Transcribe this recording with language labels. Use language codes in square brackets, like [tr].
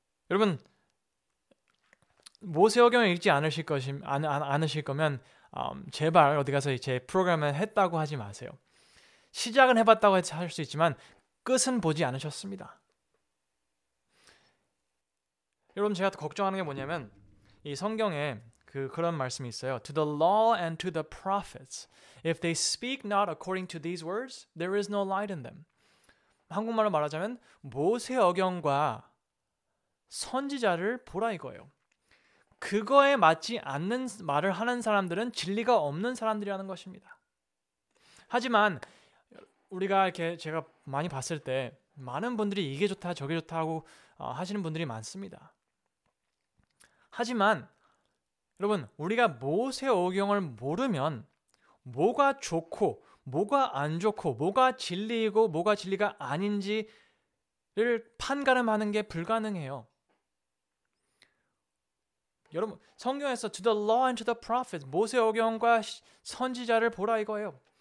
[ko] 여러분, 모세오경을 읽지 않으실 거면 제발 어디 가서 제 프로그램을 했다고 하지 마세요. 시작은 해봤다고 할 수 있지만 끝은 보지 않으셨습니다. 여러분, 제가 걱정하는 게 뭐냐면 이 성경에 그런 말씀이 있어요. [en] To the law and to the prophets, if they speak not according to these words, there is no light in them. [ko] 한국말로 말하자면 모세어경과 선지자를 보라 이거예요. 그거에 맞지 않는 말을 하는 사람들은 진리가 없는 사람들이라는 것입니다. 하지만 우리가 이렇게 제가 많이 봤을 때 많은 분들이 이게 좋다 저게 좋다 하고 하시는 분들이 많습니다. 하지만 여러분, 우리가 모세오경을 모르면 뭐가 좋고 뭐가 안 좋고 뭐가 진리이고 뭐가 진리가 아닌지 판가름하는 게 불가능해요. 여러분, 성경에서 [en] to the law and to the prophets, [ko] 모세오경과 선지자를 보라 이거예요.